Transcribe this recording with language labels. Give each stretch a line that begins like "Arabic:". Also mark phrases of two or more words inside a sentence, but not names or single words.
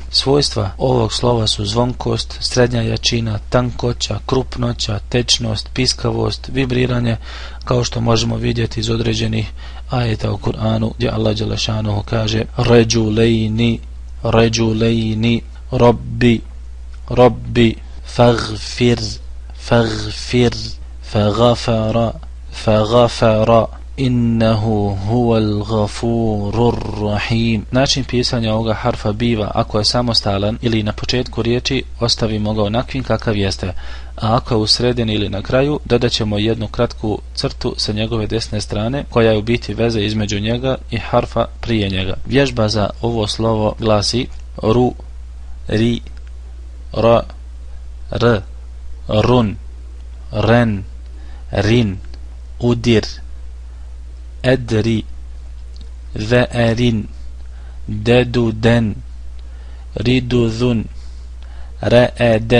Bosnian: Svojstva ovog slova su zvonkost, srednja jačina, tankoća, krupnoća, tečnost, piskavost, vibriranje, kao što možemo vidjeti iz određenih ajeta u Kur'anu, gdje Allah dželešanuhu kaže
Arabic: رجلين رب اغفر فغفر, إنه هو الغفور الرحيم.
Bosnian: Način pisanja ovoga harfa biva, ako je samostalan ili na početku riječi, ostavimo ga onakvim kakav jeste, a ako je u sredini ili na kraju, dodat ćemo jednu kratku crtu sa njegove desne strane, koja je u biti veza između njega i harfa prije njega. Vježba za ovo slovo glasi ru, ri, ra, r, run, ren, rin, udir, edri, ve'erin, deduden, ridudun, re'ede,